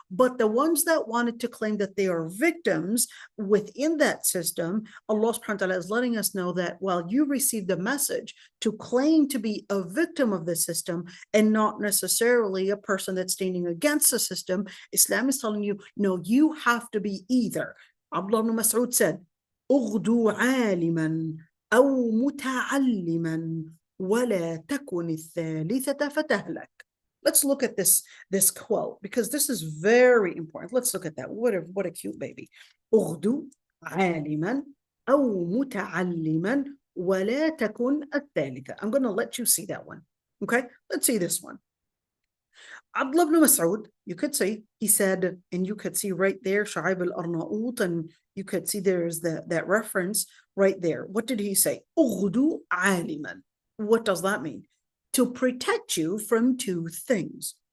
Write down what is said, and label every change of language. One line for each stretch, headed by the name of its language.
English: But the ones that wanted to claim that they are victims within that system, Allah subhanahu wa ta'ala is letting us know that while you received a message to claim to be a victim of the system and not necessarily a person that's standing against the system, Islam is telling you, no, you have to be either.
Arabic: Abdullah ibn Mas'ud
English: said,
Arabic: اغدو عالما أو متعلما ولا تكن الثالثة فتهلك.
English: Let's look at this quote, because this is very important. Let's look at that. What a cute baby.
Arabic: اغدو عالما أو متعلما ولا تكن الثالثة.
English: I'm going to let you see that one. Okay, let's see this one. Abdullah ibn Mas'ud, you could see, he said, and you could see right there, Shu'aib al-Arnaut, and you could see there's that reference right there. What did he say?
Arabic: Ughdu aliman.
English: What does that mean? To protect you from two things.